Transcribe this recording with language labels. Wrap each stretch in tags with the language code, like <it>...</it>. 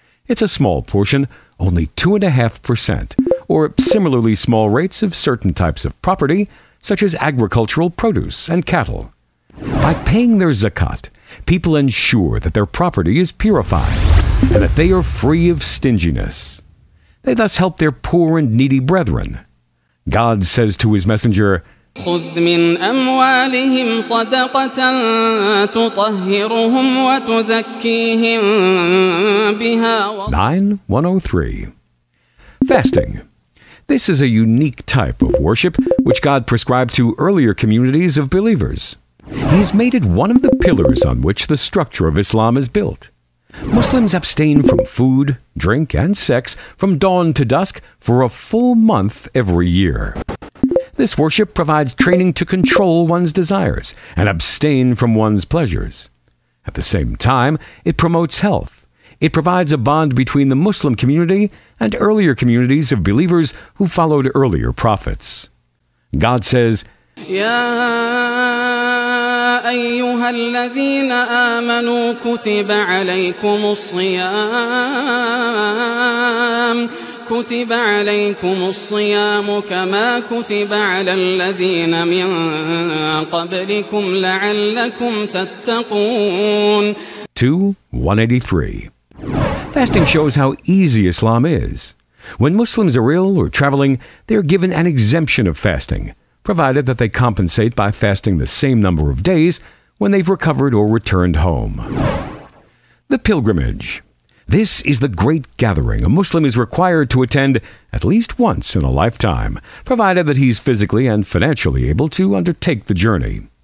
<en>It's a small portion, only 2.5%, or similarly small rates of certain types of property, such as agricultural produce and cattle. By paying their zakat, people ensure that their property is purified and that they are free of stinginess. They thus help their poor and needy brethren. God says to his messenger,</en> <ar>خذ من أموالهم صدقة تطهرهم وتزكيهم بها</ar> <en>9:103. Fasting. This is a unique type of worship which God prescribed to earlier communities of believers. He has made it one of the pillars on which the structure of Islam is built. Muslims abstain from food, drink, and sex from dawn to dusk for a full month every year. This worship provides training to control one's desires and abstain from one's pleasures. At the same time, it promotes health. It provides a bond between the Muslim community and earlier communities of believers who followed earlier prophets. God says,</en> <ar>يا أيها الذين آمنوا كتب عليكم الصيام كما كتب على الذين من قبلكم لعلكم تتقون</ar> <en>2:183. Fasting shows how easy Islam is. When Muslims are ill or traveling, they are given an exemption of fasting, provided that they compensate by fasting the same number of days when they've recovered or returned home. The pilgrimage. This is the great gathering a Muslim is required to attend at least once in a lifetime, provided that he's physically and financially able to undertake the journey.</en>